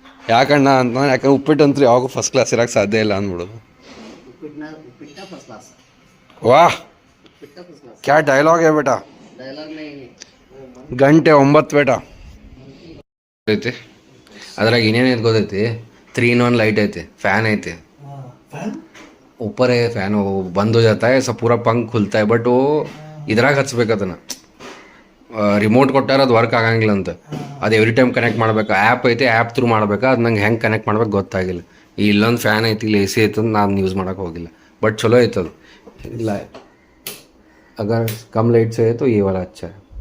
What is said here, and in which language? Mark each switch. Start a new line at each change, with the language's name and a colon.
Kannada: ಯಾಕಣ್ಣ ಅಂತ, ಯಾಕಂದ್ರೆ ಉಪ್ಪಿಟ್ಟು ಅಂತೂ ಯಾವಾಗ ಫಸ್ಟ್ ಕ್ಲಾಸ್ ಇರೋಕ್ಕೆ ಸಾಧ್ಯ ಇಲ್ಲ ಅಂದ್ಬಿಡೋದು.
Hindi: ವಾಹ್, ಕ್ಯಾ ಡೈಲಾಗ್ है बेटा.
Kannada: ಗಂಟೆ 9 ಬೇಟ ಐತಿ. ಅದ್ರಾಗ ಏನೇನೈತೆ ಗೊತ್ತೈತಿ? 3-in-1 ಲೈಟ್ ಐತಿ, ಫ್ಯಾನ್ ಐತಿ.
Hindi: ऊपर है फैन, वो बंद हो जाता है सब, पूरा पंख खुलता है. बट वो
Kannada: ಇದ್ರಾಗ ಹಚ್ಬೇಕದನ್ನ. ರಿಮೋಟ್ ಕೊಟ್ಟಾರ ಅದು ವರ್ಕ್ ಆಗಂಗಿಲ್ಲ ಅಂತ. ಅದು ಎವ್ರಿ ಟೈಮ್ ಕನೆಕ್ಟ್ ಮಾಡ್ಬೇಕು. ಆ್ಯಪ್ ಐತೆ, ಆ್ಯಪ್ ಥ್ರೂ ಮಾಡ್ಬೇಕು. ಅದು ನಂಗೆ ಹೆಂಗೆ ಕನೆಕ್ಟ್ ಮಾಡ್ಬೇಕು ಗೊತ್ತಾಗಿಲ್ಲ. ಇಲ್ಲೊಂದು ಫ್ಯಾನ್ ಐತಿ, ಇಲ್ಲಿ AC ಐತೆ ಅಂತ ನಾನು ಯೂಸ್ ಮಾಡೋಕೆ ಹೋಗಿಲ್ಲ. ಬಟ್ ಚಲೋ ಐತೆ ಅದು.
Hindi: ಇಲ್ಲ अगर कम लाइट से है तो ये वाला अच्छा है.